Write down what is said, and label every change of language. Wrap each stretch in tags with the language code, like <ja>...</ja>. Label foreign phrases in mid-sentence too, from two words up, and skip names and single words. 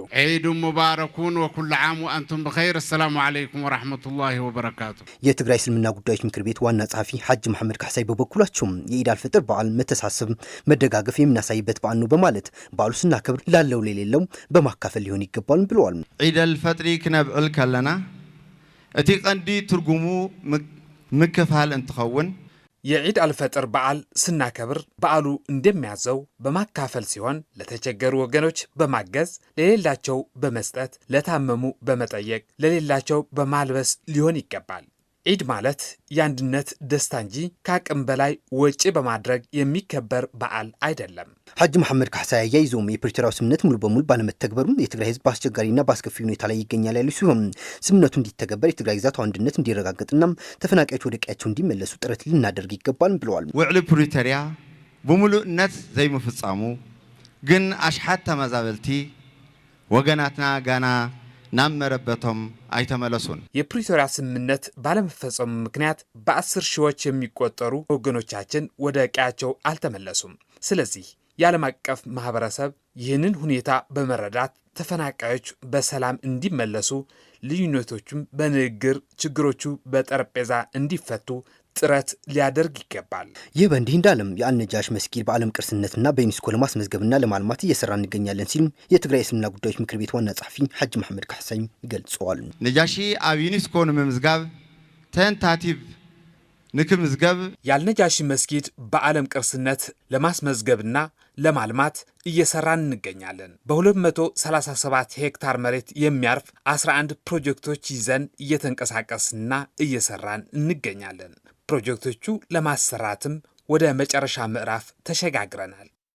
<ar>عيد مبارك وكل عام وأنتم بخير. السلام عليكم ورحمة الله وبركاته።</ar> <am>የትግራይ እስልምና ጉዳዮች ምክር ቤት ዋና ጸሐፊ ሐጅ መሐመድ ካህሳይ በበኩላቸው የኢድ አልፈጥር በዓል መተሳሰብ፣ መደጋገፍ የምናሳይበት በዓል ነው በማለት በዓሉ ስናከብር ላለው ለሌለው በማካፈል ሊሆን ይገባል ብለዋል።</am> <ti>ዒድ አልፈጥሪ ክነብዕል ከለና እቲ ቀንዲ ትርጉሙ ምክፋል እንትኸውን</ti> <am>የዒድ አልፈጥር በዓል ስናከብር በዓሉ እንደሚያዘው በማካፈል ሲሆን ለተቸገሩ ወገኖች በማገዝ ለሌላቸው በመስጠት ለታመሙ በመጠየቅ ለሌላቸው በማልበስ ሊሆን ይገባል። ዒድ ማለት የአንድነት ደስታ እንጂ ከአቅም በላይ ወጪ በማድረግ የሚከበር በዓል አይደለም። ሐጅ መሐመድ ካህሳይ አያይዘውም የፕሪቶሪያው ስምምነት ሙሉ በሙሉ ባለመተግበሩ የትግራይ ሕዝብ በአስቸጋሪና በአስከፊ ሁኔታ ላይ ይገኛል ያሉ ሲሆን ስምምነቱ እንዲተገበር የትግራይ ግዛት አንድነት እንዲረጋገጥና ተፈናቃዮች ወደ ቀያቸው እንዲመለሱ ጥረት ልናደርግ ይገባል ብለዋል።</am> <ti>ውዕሊ ፕሪቶሪያ በሙሉእነት ዘይምፍጻሙ ግን አሽሓት ተመዛበልቲ ወገናትና ጋና ናመረበቶም አይተመለሱን።</ti> <am>የፕሪቶሪያ ስምምነት ባለመፈጸሙ ምክንያት በ10 ሺዎች የሚቆጠሩ ወገኖቻችን ወደ ቀያቸው አልተመለሱም። ስለዚህ የዓለም አቀፍ ማህበረሰብ ይህንን ሁኔታ በመረዳት ተፈናቃዮች በሰላም እንዲመለሱ፣ ልዩነቶቹም በንግግር ችግሮቹ በጠረጴዛ እንዲፈቱ ጥረት ሊያደርግ ይገባል። ይህ በእንዲህ እንዳለም የአልነጃሽ መስጊድ በዓለም ቅርስነትና በዩኔስኮ ለማስመዝገብና ለማልማት እየሰራ እንገኛለን ሲሉ የትግራይ እስልምና ጉዳዮች ምክር ቤት ዋና ጸሐፊ ሐጅ መሐመድ ካህሳይ ገልጸዋል።</am> <ti>ነጃሺ ኣብ ዩኔስኮ ንምምዝጋብ ተንታቲቭ ንክምዝገብ</ti> <am>የአልነጃሺ መስጊድ በዓለም ቅርስነት ለማስመዝገብና ለማልማት እየሰራን እንገኛለን። በ237 ሄክታር መሬት የሚያርፍ 11 ፕሮጀክቶች ይዘን እየተንቀሳቀስንና እየሰራን እንገኛለን። ፕሮጀክቶቹ ለማሰራትም ወደ መጨረሻ ምዕራፍ ተሸጋግረናል።</am>